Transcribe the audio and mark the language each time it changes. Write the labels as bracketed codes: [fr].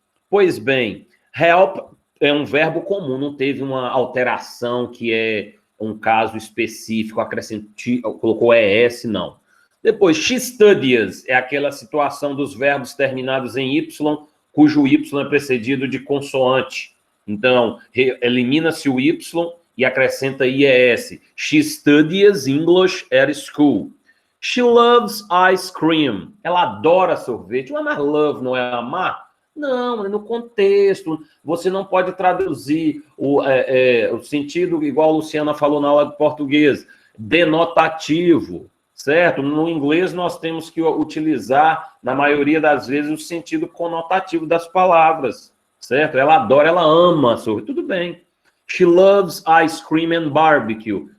[pt] Pois bem, help é um verbo comum, não teve uma alteração que é um caso específico, colocou ES, não. Depois, [en] she studies [pt] é aquela situação dos verbos terminados em Y, cujo Y é precedido de consoante. Então, elimina-se o Y e acrescenta IES. [en] She studies English at school. She loves ice cream. [pt] Ela adora sorvete. Mas love não é amar? Não, no contexto. Você não pode traduzir o sentido, igual a Luciana falou na aula de português, denotativo, certo? No inglês nós temos que utilizar, na maioria das vezes, o sentido conotativo das palavras, certo? Ela adora, ela ama sorvete. Tudo bem. [en] She loves ice cream and barbecue.